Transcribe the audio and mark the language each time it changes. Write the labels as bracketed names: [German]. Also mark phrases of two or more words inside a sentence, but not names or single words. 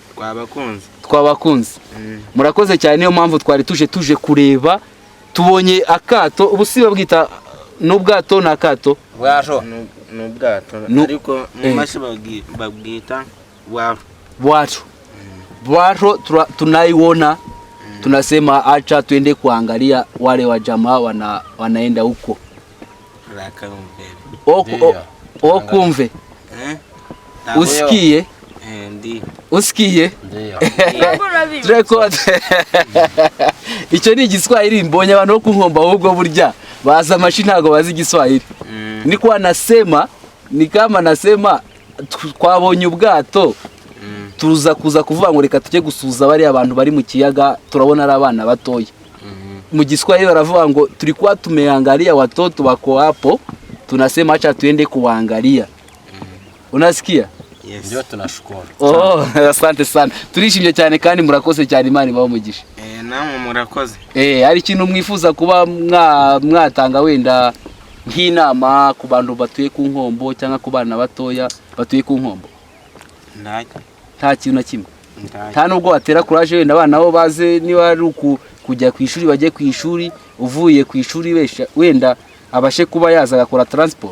[Kinyarwanda] Twabakunze. Murakoze cyane, niyo mpamvu twari tuje kureba, tubonye akato. Ubu si babwita n'ubwato na akato? Bwato. N'ubwato. Ariko mu mashi babwita bwato. [Swahili] Bwato tunaiona, tunasema acha tuende kuangalia wale wa jamaa wanaenda huko. Kumve. Usikie? Ndi. Usikie? Ndio. Record. [Kinyarwanda] Icyo ni Igiswahili mbonye abantu bo ku Nkombo ahubwo burya baza amashi ntago bazi Igiswahili. [Swahili] Niko anasema, ni kama nasema [Kinyarwanda] twabonye ubwato. Tuza kuvuga ngo reka tujye gusuza bari abantu bari mu kiyaga, turabona ari abana batoya. Mu Giswahili baravuga ngo [Swahili] tulikuwa tumeangalia watoto wako hapo, tunasema acha tuende kuangalia. Unasikia? [English] Yes. [Swahili] Ndio tunashukuru. Asante sana. [Kinyarwanda] Turishimye cyane kandi murakoze cyane, Imana ibamugisha. Namwe murakoze. Hari ikintu mwifuza kuba mwatanga wenda nk'inama ku bantu batuye ku Nkombo cyangwa ku bana batoya batuye ku Nkombo? Nta kintu na kimwe. Nta nubwo watera courage wenda abana bo baze, niba ari kujya ku ishuri bajye ku ishuri, uvuye ku ishuri wenda abashe kuba yaza agakora transport.